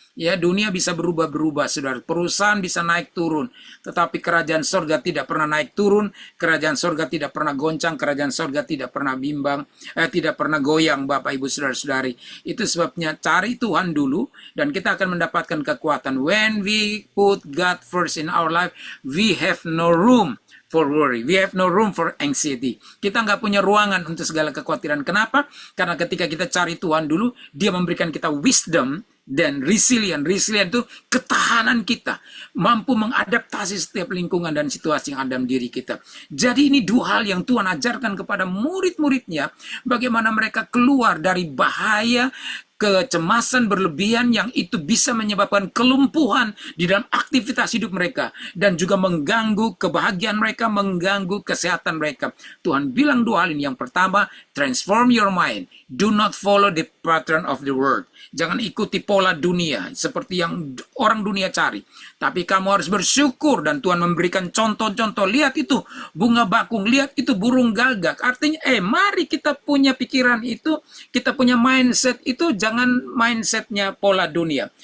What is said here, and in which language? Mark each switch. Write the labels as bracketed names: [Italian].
[Indonesian] Ya, dunia bisa berubah-berubah, saudara. Perusahaan bisa naik turun, tetapi kerajaan sorga tidak pernah naik turun. Kerajaan sorga tidak pernah goncang. Kerajaan sorga tidak pernah bimbang, tidak pernah goyang, Bapak Ibu saudara-saudari. Itu sebabnya cari Tuhan dulu, dan kita akan mendapatkan kekuatan. [English] When we put God first in our life, we have no room for worry. We have no room for anxiety. [Indonesian] Kita nggak punya ruangan untuk segala kekhawatiran. Kenapa? Karena ketika kita cari Tuhan dulu, Dia memberikan kita wisdom. Dan resilient itu ketahanan kita, mampu mengadaptasi setiap lingkungan dan situasi yang ada dalam diri kita. Jadi ini dua hal yang Tuhan ajarkan kepada murid-muridnya, bagaimana mereka keluar dari bahaya kecemasan berlebihan yang itu bisa menyebabkan kelumpuhan di dalam aktivitas hidup mereka dan juga mengganggu kebahagiaan mereka, mengganggu kesehatan mereka. Tuhan bilang dua hal ini. Yang pertama, [English] transform your mind. Do not follow the pattern of the world. [Indonesian] Jangan ikuti pola dunia seperti yang orang dunia cari. Tapi kamu harus bersyukur, dan Tuhan memberikan contoh-contoh. Lihat itu bunga bakung, lihat itu burung gagak. Artinya, mari kita punya pikiran itu, kita punya mindset itu, jangan mindsetnya pola dunia.